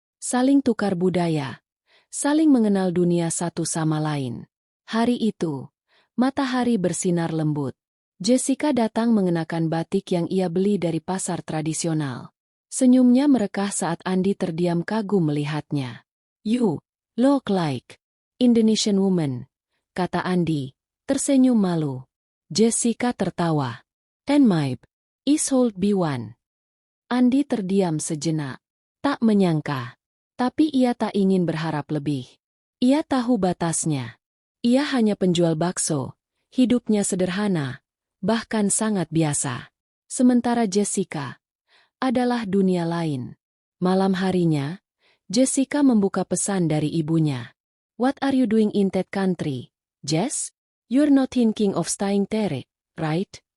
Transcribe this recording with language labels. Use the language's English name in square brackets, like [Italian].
[Indonesian] Saling tukar budaya, saling mengenal dunia satu sama lain. Hari itu, matahari bersinar lembut. Jessica datang mengenakan batik yang ia beli dari pasar tradisional. Senyumnya merekah saat Andi terdiam kagum melihatnya. [English] "You look like Indonesian woman," kata Andi, tersenyum malu. Jessica tertawa. "And my is hold be one." [Indonesian] Andi terdiam sejenak. Tak menyangka. Tapi ia tak ingin berharap lebih. Ia tahu batasnya. Ia hanya penjual bakso. Hidupnya sederhana, bahkan sangat biasa. Sementara Jessica adalah dunia lain. Malam harinya, Jessica membuka pesan dari ibunya. [English] "What are you doing in that country, Jess? You're not thinking of staying there, right?"